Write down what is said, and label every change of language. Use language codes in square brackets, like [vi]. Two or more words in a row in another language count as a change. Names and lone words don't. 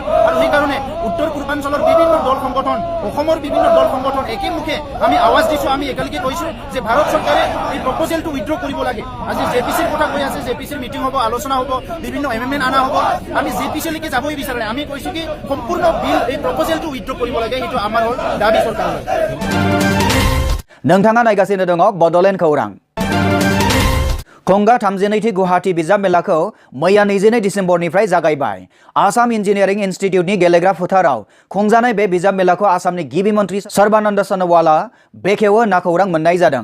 [as] আৰু সেইকাৰণে উত্তৰ পূৰ্বাঞ্চলৰ বিভিন্ন দল সংগঠন, অসমৰ বিভিন্ন দল সংগঠন একেমুখে আমি আৱাজ দিছোঁ। আমি একেলগে কৈছোঁ যে ভাৰত চৰকাৰে এই [en] proposal withdraw [as] কৰিব লাগে। আজি জেপিচিৰ কথা কৈ আছে, জেপিচিৰ মিটিং হ'ব, আলোচনা হ'ব, বিভিন্ন এমেণ্ডমেণ্ট অনা হ'ব। আমি জেপিচিলৈকে যাবই বিচাৰে। আমি কৈছোঁ কি সম্পূৰ্ণ বিল এই [en] proposal withdraw [as] কৰিব লাগে। সেইটো আমাৰ হ'ল দাবী চৰকাৰৰ। [brx] नोंथाङा नायगासिनो दङ बड'लेण्ड खौरां। कंगा 32थि गुवाहाटी बिजाब मेलाखौ मैया 22 डिसेम्बरनिफ्राय जागायबाय। आसाम इन्जिनियारिं इन्स्टिट्यूटनि गेलेग्रा फोथाराव खुंजानाय बे बिजाब मेलाखौ आसामनि गिबि मन्त्रि सर्बानन्द सनोवालआ बेखेवो होनना खौरां मोननाय जादों।